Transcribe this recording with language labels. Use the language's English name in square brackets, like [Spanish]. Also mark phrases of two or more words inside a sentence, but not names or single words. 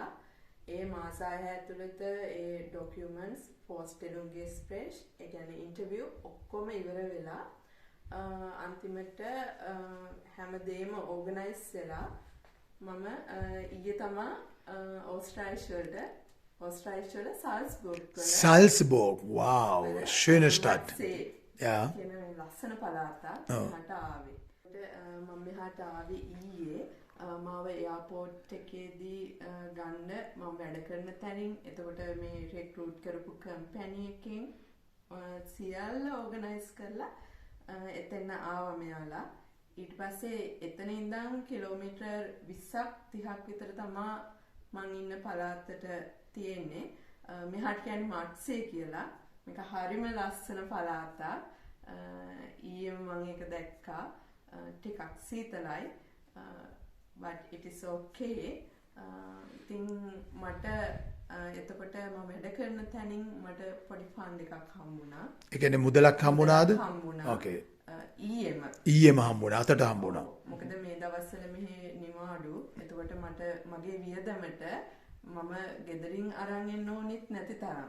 [Sinhala] ඒ මාස 6 ඇතුළත ඒ ડોකියුමන්ට්ස් පෝස්ටෙලුන්ගේ ස්ප්‍රෙෂ් ඒ කියන්නේ ඉන්ටර්විව් ඔක්කොම ඉවර වෙලා අන්තිමට හැමදේම ඕගනයිස් වෙලා මම ඊයේ තමා ඕස්ට්‍රේලියාවට [German] Salzburg, wow, schöne Stadt. Ja. [Sinhala] කියන ලස්සන පළාතක් මට ආවේ. මම මෙහාට ආවේ ඊයේ මාව එයාපෝට් එකේදී ගන්න මම වැඩ කරන තැනින් එතකොට මේ රික්‍රූට් කරපු කම්පැනි එකකින් සියල්ල ඕගනයිස් කරලා එතන ආවා මෙයාලා. ඊට පස්සේ එතන ඉඳන් කිලෝමීටර් 20ක් 30ක් විතර තමා මං ඉන්න පළාතට තියෙන්නේ. මෙහාට කියන්නේ මට්සේ කියලා. මේක හරිම ලස්සන පළාතක්. ඊයේ මම ඒක දැක්කා. ටිකක් සීතලයි. [English] But it is okay. [Sinhala] ඉතින් මට එතකොට මම වැඩ කරන තැනින් මට පොඩි ෆන්ඩ් එකක් හම්බුණා. ඒ කියන්නේ මුදලක් හම්බුණාද? හම්බුණා. Okay. ඊයේම හම්බුණා. අතට හම්බුණා. මොකද මේ දවස්වල මෙහි නිවාඩු. එතකොට මට මගේ වියදමට මම ගෙදරින් අරන් එන්න ඕනෙත් නැති තරම්.